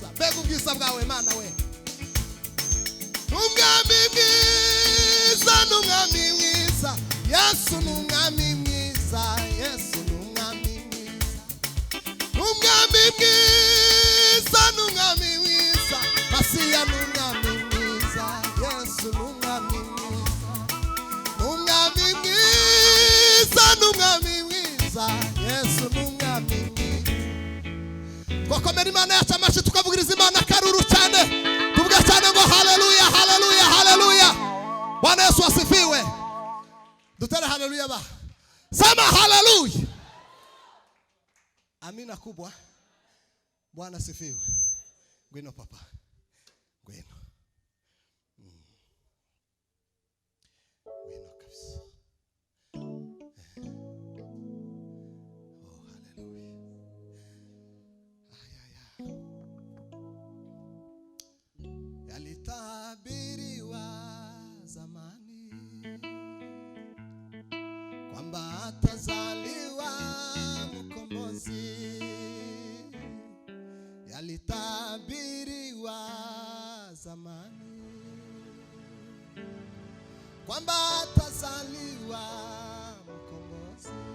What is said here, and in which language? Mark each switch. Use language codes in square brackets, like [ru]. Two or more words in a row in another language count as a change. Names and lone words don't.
[rw] Mbega ubwiza bwawe Mana we. N'umwami mwiza, n'umwami mwiza, Yesu n'umwami mwiza, Yesu n'umwami mwiza, n'umwami mwiza, n'umwami mwiza, Masiya n'umwami mwiza, Yesu n'umwami mwiza, n'umwami mwiza. n'umwami mwiza, Yesu n'umwami mwiza. Twakomera Imana yacu amashyi tukavugiriza Imana akaruru cyane, tuvuga cyane ngo haleluya haleluya haleluya. [sw] Bwana Yesu asifiwe. [rw] Dutere haleluya ba. [sw] Sema haleluya. Amina kubwa. Bwana asifiwe. [rw] Ngwino papa. Ngwino. Ngwino kabisa. Oh haleluya. [sw] Yalitabiriwa zamani kwamba atazaliwa mkombozi. Yalitabiriwa zamani kwamba atazaliwa mkombozi.